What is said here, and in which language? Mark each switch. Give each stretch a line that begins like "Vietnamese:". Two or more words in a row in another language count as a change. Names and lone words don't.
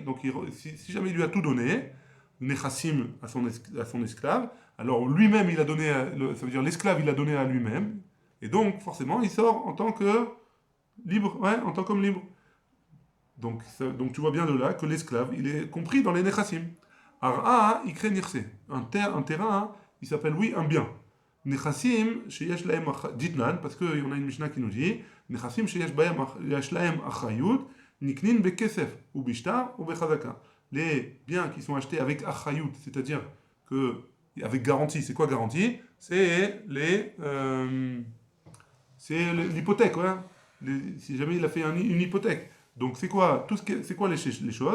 French: Donc, si jamais il lui a tout donné, nechassim à son esclave, alors lui-même, il a donné, ça veut dire l'esclave, il a donné à lui-même. Et donc, forcément, il sort en tant que libre, ouais, en tant qu'homme libre. Donc tu vois bien de là que l'esclave, il est compris dans les nechassim. Ar'a, il crée nirse. Un terrain, il s'appelle, oui, un bien.
Hebrew: נכסים שיש להם דתנן,
French: parce qu'il y en a une Mishnah qui nous dit,
Hebrew: נכסים שיש להם אחריות נקנין בכסף, ou bishtar, ou bechazaka.
French: Les biens qui sont achetés avec achayut, c'est-à-dire que avec garantie, c'est quoi garantie? C'est l'hypothèque, ouais. Si jamais il a fait une hypothèque. Donc c'est quoi les choses?